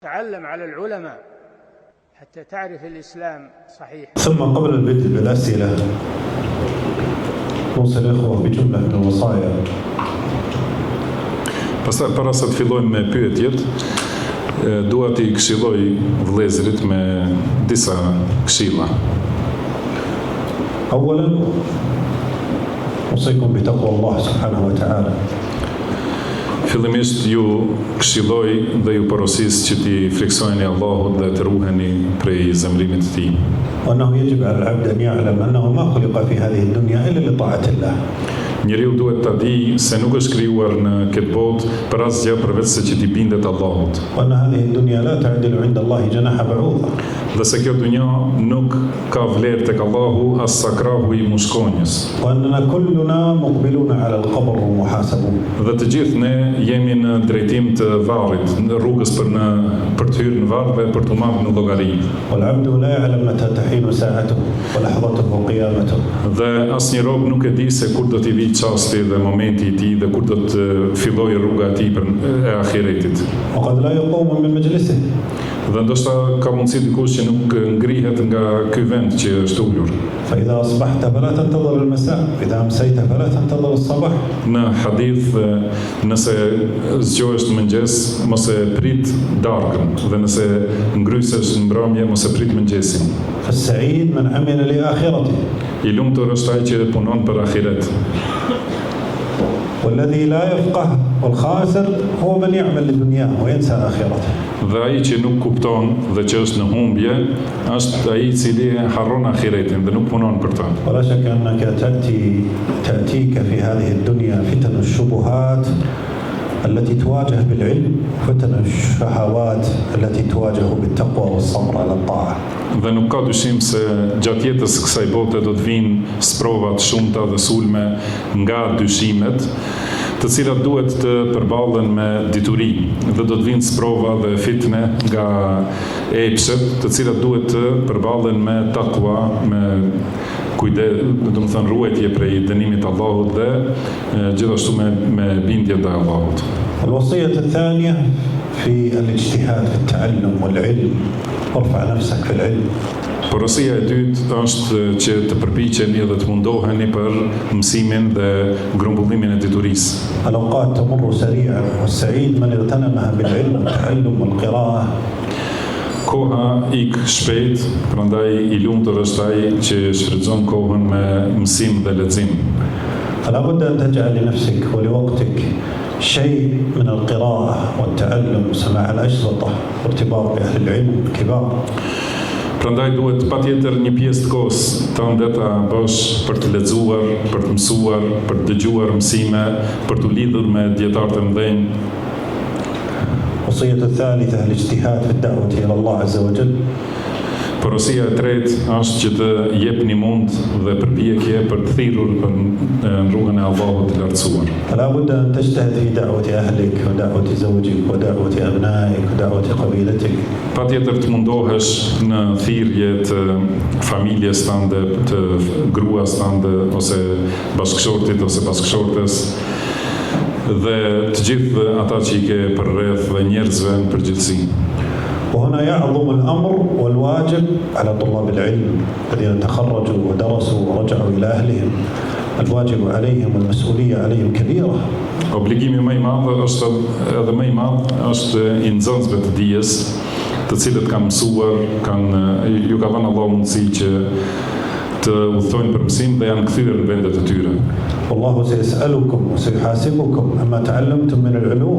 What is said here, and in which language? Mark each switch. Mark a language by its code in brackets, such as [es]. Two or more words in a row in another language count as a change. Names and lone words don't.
[ar] تعلم على العلماء حتى تعرف الإسلام صحيح. ثم قبل البدء بالأسئلة نوصي الإخوة بجملة من الوصايا. [sq] Pastaj para se të fillojmë me pyetjet, dua t'i këshilloj vëllezërit me disa këshilla. [ar] أولا أوصيكم بتقوى الله سبحانه وتعالى. [sq] Fillimisht ju këshilloj dhe ju porosis që t'i friksojeni Allahut dhe të ruheni prej zemrimit të tij. [ar] وأنه يجب على العبد أن يعلم أنه ما خلق في هذه الدنيا إلا لطاعة الله. [sq] Njeriu duhet ta di se nuk është krijuar në këtë botë për asgjë përveç se që t'i bindet Allahut. [ar] وأن هذه الدنيا لا تعدل عند الله جناح بعوضة. [sq] Dhe se kjo dunja nuk ka vlerë tek Allahu as sa krahu i mushkonjës. [ar] وأننا كلنا مقبلون على القبر ومحاسبون. [sq] Dhe të gjithë ne jemi në drejtim të varrit, në rrugës për të hyrë në varr dhe për të marrë në llogari. [ar] والعبد لا يعلم متى تحين ساعته ولحظته وقيامته. [sq] Dhe asnjë rob nuk e di se kur do t'i vijë çasti dhe momenti i tij dhe kur do të fillojë rruga e tij për ahiretit. [ar] وقد لا يقوم من مجلسه. [sq] Dhe ndoshta ka mundësi dikush që nuk ngrihet nga ky vend që është ulur. [ar] فإذا أصبحت فلا تنتظر المساء، إذا أمسيت فلا تنتظر الصباح. [sq] Në hadith, nëse zgjohesh në mëngjes, mos e prit darkën, dhe nëse ngrysesh në mbrëmje, mos e prit mëngjesin. [ar] فالسعيد من عمل لآخرته. [sq] I lumtur është ai që punon për ahiret. [ar] والذي لا يفقه والخاسر هو من يعمل لدنياه وينسى آخرته. [sq] Dhe ai që nuk kupton dhe që është në humbje, është ai i cili harron ahiretin dhe nuk punon për ta. [ar] ولا شك أنك تأتيك في هذه الدنيا فتن الشبهات التي تواجه بالعلم، فتن الشهوات التي تواجه بالتقوى والصبر على الطاعة. [sq] Dhe nuk ka dyshim se gjatë jetës kësaj bote do të vinë sprovat shumëta dhe sulme nga dyshimet, të cilat duhet të përballen me dituri, dhe do të vinë sprova dhe fitne nga epshet, të cilat duhet të përballen me takwa, me domethënë ruajtje prej dënimit të Allahut dhe gjithashtu me bindje ndaj Allahut. [ar] الوصية الثانية في الاجتهاد في التعلم والعلم. وارفع نفسك في العلم. [sq] Porosia e dytë është që të përpiqeni dhe të mundoheni për mësimin dhe grumbullimin e diturisë. [ar] الأوقات تمر سريعا والسعيد من اغتنمها بالعلم والتعلم والقراءة. [sq] Koha ik shpejt, prandaj i lumtur është ai që shfrytëzon kohën me mësim dhe lexim. [ar] فلا بد أن تجعل لنفسك ولوقتك شيء من القراءة والتعلم وسماع الأشرطة وارتباط بأهل العلم الكبار. [sq] Prandaj duhet patjetër një pjesë të kohës tënde ta bësh për të lexuar, për të mësuar, për të dëgjuar mësime, për të lidhur me dietarë të mëdhenj. [ar] الوصية الثالثة الاجتهاد في الدعوة إلى الله عز وجل. [sq] Porosia e tretë është që të jepni mund dhe përpjekje për të thirrur në rrugën e Allahut të lartësuar. [ar] فلا بد أن تجتهد في دعوة أهلك ودعوة زوجك ودعوة أبنائك ودعوة قبيلتك. [sq] Patjetër të mundohesh në thirrje të familjes tënde, të gruas tënde ose bashkëshortit ose bashkëshortes dhe të gjithë ata që i ke përreth dhe njerëzve në përgjithësi. [ar] وهنا يعظم الأمر والواجب على طلاب العلم الذين تخرجوا ودرسوا ورجعوا إلى أهلهم. الواجب عليهم والمسؤولية عليهم كبيرة. [sq] Obligimi më i madh është edhe më i madh është i nxënësve të dijes, të cilët kanë mësuar, ju ka dhënë Allahu mundësi që të udhtojnë për mësim dhe janë kthyer në vendet e tyre. [ar] والله سيسألكم وسيحاسبكم عما تعلمتم من العلوم.